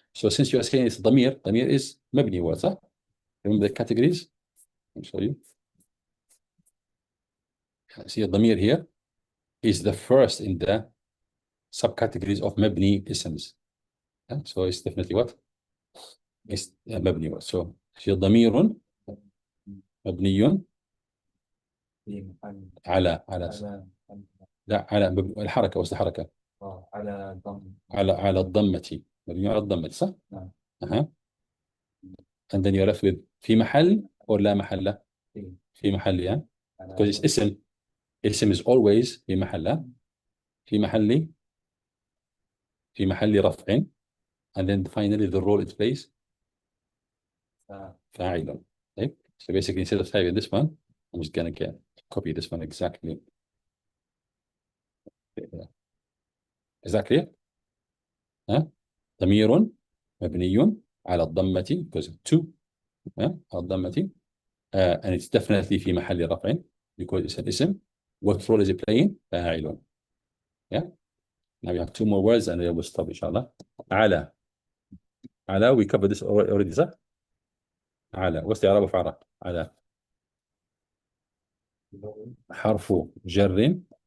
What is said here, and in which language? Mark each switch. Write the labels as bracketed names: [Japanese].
[English] So since you are saying it's ضمير is مبني word, صح? Remember the categories? I'll show you. See, الضمير here is the first in the subcategories of مبني isms. Yeah? So it's definitely what? It's مبني word. [Arabic] So ضمير مبني على لا على الحركة. وش الحركة؟ على الضم. على الضمة. مبني على الضمة صح؟ نعم. [English] And then you're left with [Arabic] في محل [English] or [Arabic] لا محل؟ في محل. [English] Yeah. Because it's اسم. [Arabic] اسم [English] is always [Arabic] في محل. في محل رفع. [English] And then finally the role it plays فاعل. [Arabic] طيب. [English] So basically instead of typing this one, I'm just gonna copy this one exactly. Is that clear? [Arabic] ضمير مبني على الضمة [English] because to [Arabic] على الضمة [English] and it's definitely [Arabic] في محل رفع [English] because it's an [Arabic] اسم. [English] What role is it playing? فاعل. Yeah. Now we have two more words and then we'll stop [Arabic] إن شاء الله. [English] على we covered this already صح؟ على what's the إعراب of على؟ حرف جر.